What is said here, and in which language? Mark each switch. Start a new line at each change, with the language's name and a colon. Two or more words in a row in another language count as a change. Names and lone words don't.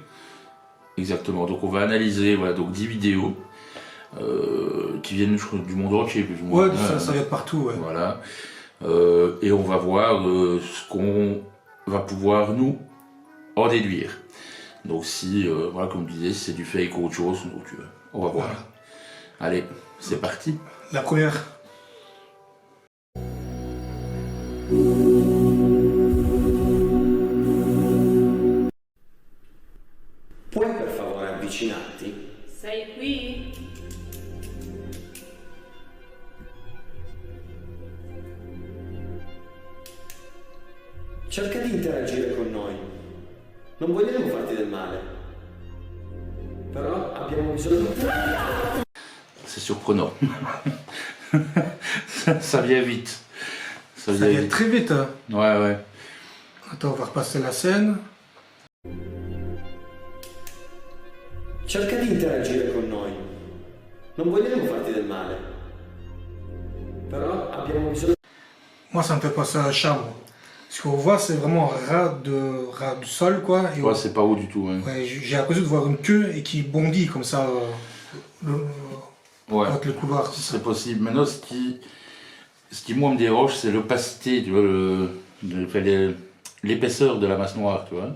French: Exactement, donc on va analyser voilà, donc 10 vidéos qui viennent du monde entier plus ou moins. Ouais, ça vient de partout. Ouais. Voilà. Et on va voir ce qu'on va pouvoir nous en déduire. Donc si, voilà, comme je disais, si c'est du fake ou autre chose, donc on va voir. Voilà. Allez, c'est parti. La première.
Italian: Puoi per favore avvicinarti? Sei qui? Cerca di interagire con noi. Non vogliamo farti del male. Però abbiamo bisogno di te.
French: C'est surprenant. ça vient vite. Ça vient très vite. Hein. Ouais. Attends, on va repasser la scène.
Italian: Cerca di interagire con noi. Non vogliamo farti del male. Però abbiamo bisogno.
French: Moi, ça me fait penser à un chat. Ce qu'on voit, c'est vraiment un rat du sol, quoi. Et ouais, c'est pas haut du tout. Hein. Ouais, j'ai l'impression de voir une queue et qui bondit comme ça avec le couloir. C'est possible. Maintenant, ce qui moi me dérange, c'est l'opacité, tu vois, l'épaisseur de la masse noire, tu vois.